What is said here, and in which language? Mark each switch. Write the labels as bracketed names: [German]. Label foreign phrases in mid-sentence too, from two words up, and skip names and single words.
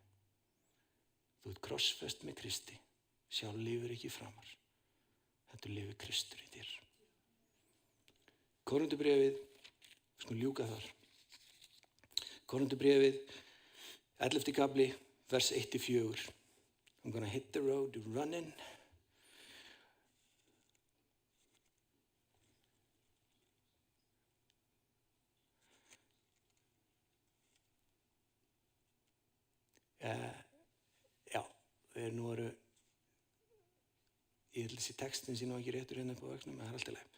[Icelandic] Þú ert krossfest með Kristi. Sjálf lifir ekki framar. Þetta lifir Kristur í þér. Korinthubréfið, við skulum ljúka þar. Korinthubréfið, 11. kafli, vers 1-4. [English] I'm gonna hit the road running. [Icelandic] Nú eru, ég held að þessi textin sé nú ekki réttur hérna upp á vöxnum, en það er alltaf leið.